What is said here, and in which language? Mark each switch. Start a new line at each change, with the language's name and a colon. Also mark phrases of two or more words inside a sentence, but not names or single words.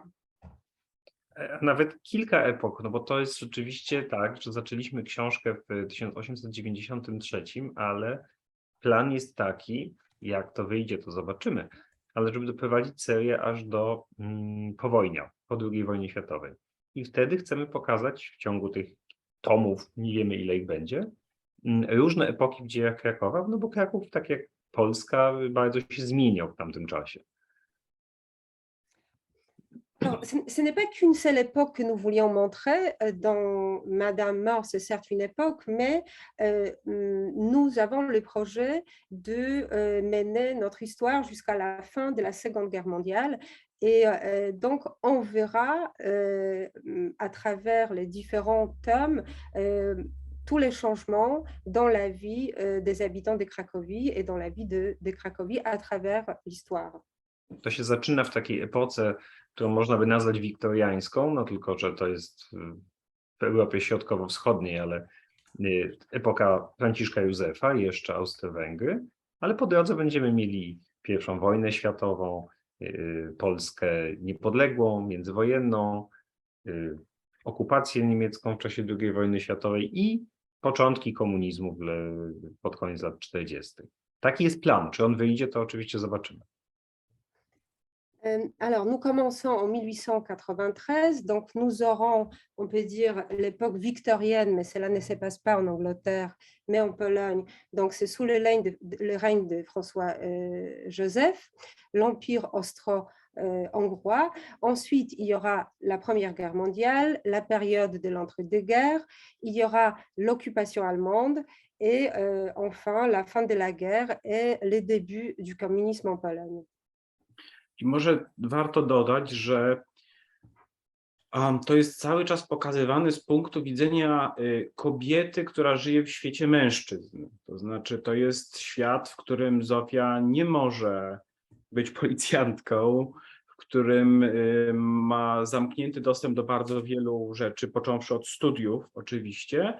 Polish: Nawet kilka epok, no bo to jest rzeczywiście tak, że zaczęliśmy książkę w 1893, ale plan jest taki, jak to wyjdzie, to zobaczymy, ale żeby doprowadzić serię aż do powojnia, po II wojnie światowej. I wtedy chcemy pokazać w ciągu tych tomów, nie wiemy ile ich będzie, różne epoki w dziejach Krakowa, no bo Kraków, tak jak Polska, bardzo się zmieniał w tamtym czasie.
French: Alors, ce n'est pas qu'une seule époque que nous voulions montrer. Dans Madame Mort, c'est certes une époque, mais nous avons le projet de mener notre histoire jusqu'à la fin de la Seconde Guerre mondiale. Et donc, on verra à travers les différents tomes tous les changements dans la vie des habitants de Cracovie et dans la vie de Cracovie à travers l'histoire.
Polish: To się zaczyna w takiej epoce, którą można by nazwać wiktoriańską, no tylko że to jest w Europie Środkowo-Wschodniej, ale epoka Franciszka Józefa i jeszcze Austro-Węgry, ale po drodze będziemy mieli I wojnę światową, Polskę niepodległą, międzywojenną, okupację niemiecką w czasie II wojny światowej i początki komunizmu pod koniec lat 40. Taki jest plan. Czy on wyjdzie, to oczywiście zobaczymy.
French: Alors, nous commençons en 1893, donc nous aurons, on peut dire, l'époque victorienne, mais cela ne se passe pas en Angleterre, mais en Pologne. Donc, c'est sous le règne de François Joseph, l'Empire austro-hongrois. Ensuite, il y aura la Première Guerre mondiale, la période de l'entre-deux-guerres, il y aura l'occupation allemande et enfin la fin de la guerre et les débuts du communisme en Pologne.
Polish: I może warto dodać, że to jest cały czas pokazywane z punktu widzenia kobiety, która żyje w świecie mężczyzn. To znaczy, to jest świat, w którym Zofia nie może być policjantką, w w którym ma zamknięty dostęp do bardzo wielu rzeczy, począwszy od studiów oczywiście.